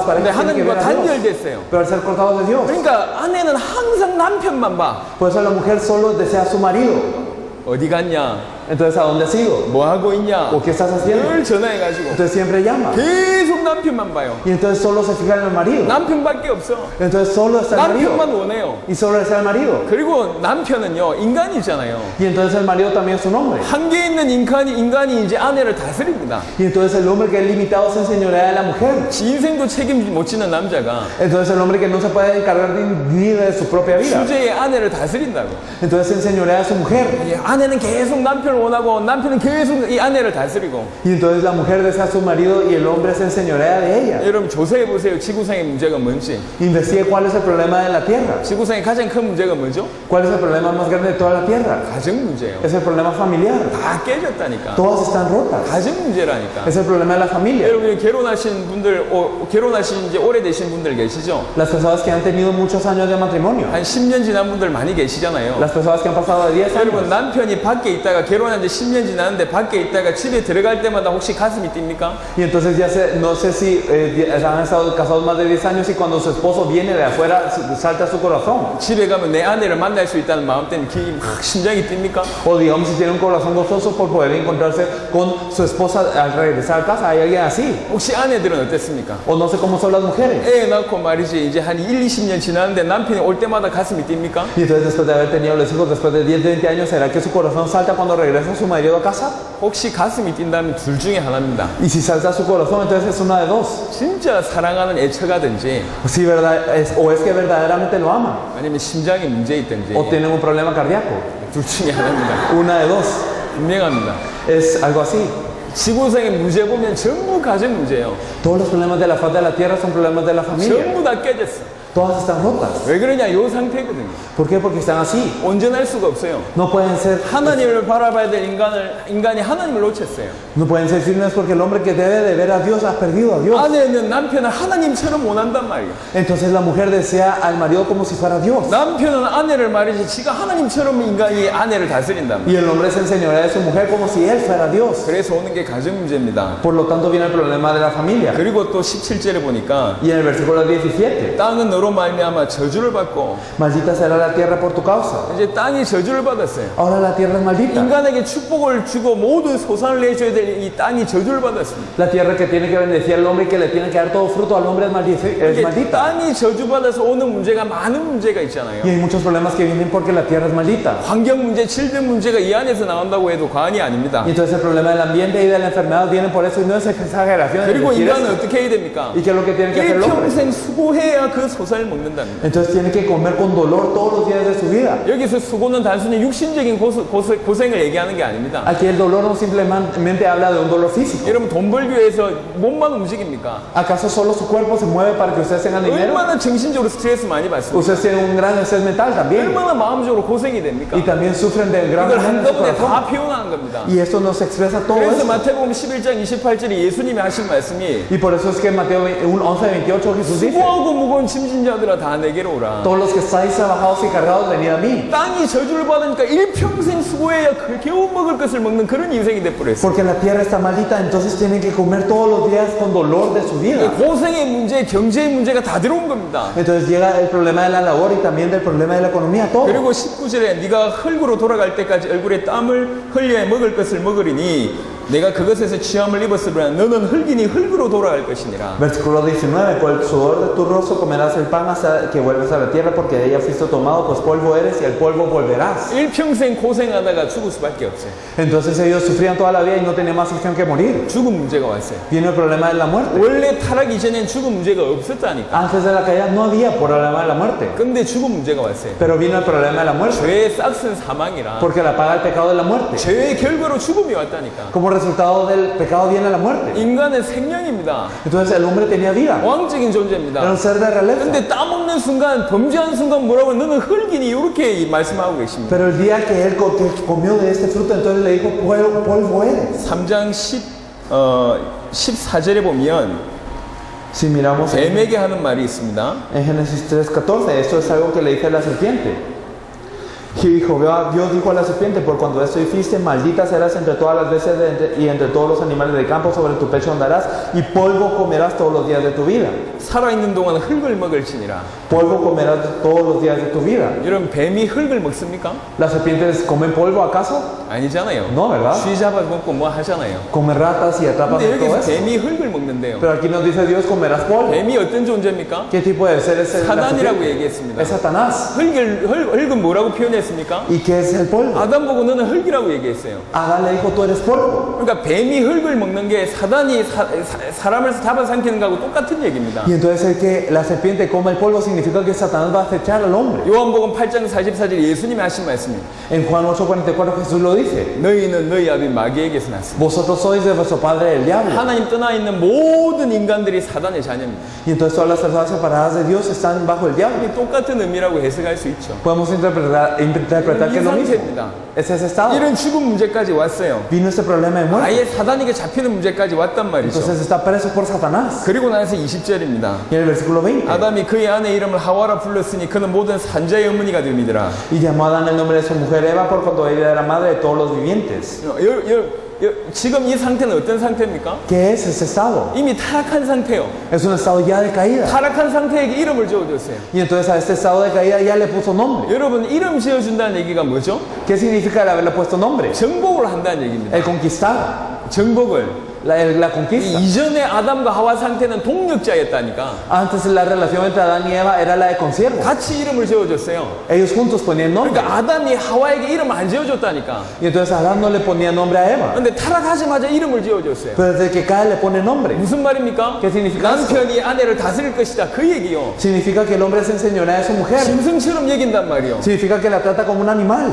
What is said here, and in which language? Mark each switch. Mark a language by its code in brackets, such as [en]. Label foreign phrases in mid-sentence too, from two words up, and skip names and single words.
[ko] 근데 [es] parejas tienen que ver [ko] 하나님과 [es] a Dios. [ko] 단절됐어요. [es] Pero al ser cortados de Dios, [ko] 그러니까 아내는 항상 남편만 봐. [es] por eso la mujer solo desea a su marido. [ko] 어디 갔냐? [es] Entonces, ¿a dónde has ido? [ko] 뭐 하고 있냐? [es] ¿O qué estás haciendo? [ko] 늘 전화해가지고 [es] Entonces siempre llama. [ko] 계속 남편만 봐요. [es] Y entonces solo se fija en el marido. [ko] 남편밖에 없어. [es] Entonces solo está el marido. [ko] 남편만 원해요. [es] Y solo está el marido. [ko] 그리고 남편은요 인간이잖아요. [es] Y entonces el marido también es un hombre. [ko] 한계 있는 인간이 이제 아내를 다스립니다. [es] Y entonces el hombre que es limitado se enseñorea de la mujer. [ko] 지 인생도 책임 못 지는 남자가 [es] Entonces el hombre que no se puede encargar ni de su propia vida. [ko] 주제의 아내를 다스린다고. [es] Entonces se enseñorea de su mujer. [ko] 이 아내는 계속 남편을 원하고 남편은 계속 이 아내를 다스리고. [es] Y entonces la mujer desea a su marido y el hombre se enseñorea de ella. [ko] 여러분 조사해 보세요. 지구상의 문제가 뭔지. [es] Investigue cuál es el problema de la tierra. [ko] 지구상의 가장 큰 문제가 뭐죠? [es] ¿Cuál es el problema más grande de toda la tierra? [ko] 가정 문제예요. [es] Es el problema familiar. [ko] 다 깨졌다니까. [es] Todas están rotas. [ko] 가정 문제라니까. [es] Es el problema de la familia. [ko] 여러분 결혼하신 분들, 결혼하신 지 오래되신 분들 계시죠? [es] Las personas que han tenido muchos años de matrimonio. [ko] 한 10년 지난 분들 많이 계시잖아요. [es] Las personas que han pasado de 10 [ko] 여러분 [es] años. [ko] 남편이 밖에 있다가 결혼한 지 10년 지났는데 밖에 있다가 집에 들어갈 때마다 혹시 가슴이 뜁니까? [es] Y entonces no sé si han estado casados más de 10 años y cuando su esposo viene de afuera salta su corazón. [ko] 집에 가면 내 아내를 만날 수 있다는 마음 때문에 막 심장이 뜁니까? [es] O digamos si tiene un corazón gozoso por poder encontrarse con su esposa al regresar a casa. ¿Hay alguien así? [ko] 혹시 아내들은 어땠습니까? [es] O no sé cómo son las mujeres. [ko] 애 낳고 말이지 이제 한 1, 20년 지났는데 남편이 올 때마다 가슴이 뜁니까? [es] Y entonces después de haber tenido los hijos, después de 10, 20 años, ¿será que su corazón salta cuando regresa su marido a casa? [ko] 혹시 가슴이 뛴다면 둘 중에 하나입니다. [es] Y si salta su corazón, entonces es una de dos. [ko] 진짜 사랑하는 애처가든지 [es] Si o es que verdaderamente lo ama, [ko] 아니면 심장에 문제 있든지 [es] o tienen un problema cardíaco. [ko] 둘 중에 하나입니다. [es] Una de dos. [ko] 분명합니다. [es] Es algo así. [ko] 지구상의 문제 보면 전부 가정 문제예요. [es] Todos los problemas de la faz de la tierra son problemas de la familia. [ko] 전부 다 깨졌어. [es] Todas están rotas. [ko] 왜 그러냐? 요 상태거든요. [es] ¿Por qué? Porque están así. [ko] 온전할 수가 없어요. [es] No pueden ser, [ko] 하나님을 바라봐야 될 인간이 하나님을 놓쳤어요. [es] no pueden ser firmes porque el hombre que debe de ver a Dios ha perdido a Dios. [ko] 아내는 남편을 하나님처럼 원한단 말이에요. [es] Entonces la mujer desea al marido como si fuera Dios. [ko] 남편은 아내를 말이지 지가 하나님처럼 인간이 아내를 다스린단 말이에요. [es] Y el hombre se enseñorea de su mujer como si él fuera Dios. [ko] 그래서 오는 게 가정 문제입니다. [es] Por lo tanto viene el problema de la familia. [ko] 그리고 또 17절에 보니까 [es] Y en el versículo 17, [ko] 땅은 너로 말미암아 저주를 받고 [es] maldita será la tierra por tu causa. [ko] 이제 땅이 저주를 받았어요. [es] Ahora la tierra es maldita. [ko] 인간에게 축복을 주고 모든 소산을 내줘야 될 이 땅이 저주를 받았습니다. [es] La tierra que tiene que bendecir al hombre y que le tiene que dar todo fruto al hombre es [ko] 이게 [es] maldita. [ko] 땅이 저주받아서 오는 문제가 많은 문제가 있잖아요. [es] Y hay muchos problemas que vienen porque la tierra es maldita. [ko] 환경 문제, 질병 문제가 이 안에서 나온다고 해도 과언이 아닙니다. [es] Y entonces el problema del ambiente y de la enfermedad vienen por eso y no es exageración. [ko] 그리고 [es] decir [ko] 인간은 [es] eso. [ko] 어떻게 해야 됩니까? [es] ¿Y qué es lo que tiene que hacer el hombre? [ko] 일평생 수고해야 그 소산을 먹는답니다. [es] Entonces tiene que comer con dolor todos los días de su vida. [ko] 여기서 수고는 단순히 육신적인 고생을 얘기하는 게 아닙니다. [es] Aquí el dolor no simplemente habla de un dolor físico. [ko] 여러분 돈 벌기 위해서 몸만 움직입니까? [es] ¿Acaso solo su cuerpo se mueve para que ustedes tengan dinero? [ko] 얼마나 정신적으로 스트레스 많이 받습니까? [es] Ustedes tienen un gran estrés mental también. [ko] 얼마나 마음적으로 고생이 됩니까? [es] Y también sufren de gran [ko] 이걸 [es] dolor en su [ko] 한꺼번에 [es] corazón. [ko] 다 표현하는 겁니다. [es] Y esto nos expresa todo [ko] 그래서 [es] eso. [ko] 마태복음 11장 28절에 예수님이 하신 말씀이 [es] Y por eso es que en Mateo 11:28 Jesús dice: [ko] 수고하고 무거운 짐진 자들아 다 내게로 오라. [es] todos los que estáis trabajados y cargados, venid a mí. [ko] 땅이 저주를 받으니까 일평생 수고해야 겨우 먹을 것을 먹는 그런 인생이 돼버렸어요. [es] Porque la tierra está maldita, entonces tienen que comer todos los días con dolor de su vida. [ko] 고생의 문제, 경제의 문제가 다 들어온 겁니다. [es] Entonces llega el problema de la labor y también del problema de la economía, todo. [ko] 그리고 19절에 네가 흙으로 돌아갈 때까지 얼굴에 땀을 흘려야 먹을 것을 먹으리니 내가 그것에서 취함을 입었으므로 너는 흙이니 흙으로 돌아갈 것이니라. [es] Versículo 19, con el sudor de tu rostro comerás el pan hasta que vuelvas a la tierra, porque de ella fuiste tomado, pues polvo eres y al polvo volverás. [ko] 일평생 고생하다가 죽을 수밖에 없어요. [es] Entonces ellos sufrían toda la vida y no tenían más opción que morir. [ko] 죽음 문제가 왔어요. [es] Viene el problema de la muerte. [ko] 원래 타락 이전엔 죽음 문제가 없었다니까. [es] Antes de la caída no había problema de la muerte, [ko] 근데 죽음 문제가 왔어요. [es] pero vino el problema de la muerte, [ko] 죄의 싹은 사망이라. [es] porque la paga del pecado de la muerte. [ko] 죄의 결과로 죽음이 왔다니까. [es] Como resultado del pecado viene la muerte. [ko] 인간은 생명입니다. [es] Entonces el hombre tenía vida, [ko] 왕적인 [es] era [ko] 존재입니다. [es] un ser de realeza. [ko] 근데 따먹는 순간, 범죄한 순간 뭐라고 너는 흙이니 이렇게 말씀하고 계십니다. [es] Pero el día que él que comió de este fruto, entonces le dijo, polvo eres. [ko] 3장 14절에 보면 [es] Si miramos [ko] 뱀에게 하는 말이 있습니다. [es] en Génesis 3:14, esto es algo que le dice a la serpiente. Y Jehová Dios dijo a la serpiente, por cuando esto hiciste, maldita serás entre todas las bestias y entre todos los animales del campo, sobre tu pecho andarás y polvo comerás todos los días de tu vida. [ko] 살아있는 동안 흙을 먹을지니라. [es] Polvo comerás todos los días de tu vida. [ko] 여러분, 뱀이 흙을 먹습니까? [es] ¿Las serpientes comen polvo acaso? [ko] 아니잖아요. [es] No, ¿verdad? [ko] 쥐 잡아 먹고 뭐 하잖아요. [es] Comen ratas y atrapan [ko] 근데 [es] todo [ko] 여기서 [es] eso. [ko] 뱀이 흙을 먹는데요. [es] Pero aquí nos dice Dios, comerás polvo. [ko] 뱀이 어떤 존재입니까? [es] ¿Qué tipo de ser es la [ko] 사단이라고 [es] serpiente? [ko] 얘기했습니다. [es] Es Satanás. [ko] 흙은 뭐라고 표현했습니까? [es] ¿Y qué es el polvo? [ko] 아담 보고 너는 흙이라고 얘기했어요. [es] Adán le dijo, tú eres polvo. [ko] 그러니까 뱀이 흙을 먹는 게 사단이 사람을 잡아삼키는 거하고 똑같은 얘기입니다. [es] Y entonces el que la serpiente come el polvo significa que Satanás va a acechar al hombre. [ko] 요한복음 8장 44절 예수님이 하신 말씀입니다. [es] En Juan 8:44 Jesús lo dice. [ko] 너희는 너희 아비 마귀에게서 났습니다. [es] Vosotros sois de vuestro padre el diablo. [ko] 하나님 떠나 있는 모든 인간들이 사단의 자녀입니다. [es] Y entonces todas las personas separadas de Dios están bajo el diablo. [ko] 이 똑같은 의미라고 해석할 수 있죠. [es] Podemos interpretar que es lo mismo. Es ese estado. [ko] 이런 죽음 문제까지 왔어요. [es] Vino este problema de muerte. [ko] 아예 사단에게 잡히는 문제까지 왔단 말이죠. [es] Entonces está preso por Satanás. [ko] 그리고 나서 20절입니다. [es] Y en el versículo 20. [ko] 아담이 그의 아내 이름을 하와라 불렀으니 그는 모든 산자의 어머니가 됨이더라. [es] Y llamó a Adán el nombre de su mujer Eva por cuanto ella era madre de todos los vivientes. [ko] 지금 이 상태는 어떤 상태입니까? [es] ¿Qué es ese estado? [ko] 이미 타락한 상태요. [es] Es un estado ya de caída. [ko] 타락한 상태에게 이름을 지어줬어요. [es] Y entonces a este estado de caída ya le puso nombre. [ko] 여러분, 이름 지어준다는 얘기가 뭐죠? [es] ¿Qué significa el haberle puesto nombre? [ko] 정복을 한다는 얘기입니다. [es] El conquistar. [ko] 정복을. [es] La conquista. [ko] 이전에 아담과 하와 상태는 동력자였다니까. [es] Antes la relación entre Adán y Eva era la de consiervos. [ko] 같이 이름을 지어줬어요. [es] Ellos juntos ponían nombre. [ko] 그러니까 아담이 하와에게 이름 안 지어줬다니까. [es] Y entonces Adán no le ponía nombre a Eva. [ko] 근데 타락하자마자 이름을 지어줬어요. [es] Pero desde que cae le pone nombre. [ko] 무슨 말입니까? [es] ¿Qué significa eso? [ko] 남편이 아내를 다스릴 것이다. 그 얘기요. [es] Significa que el hombre se enseñorea de su mujer. [ko] 짐승처럼 여긴단 말이요. [es] Significa que la trata como un animal.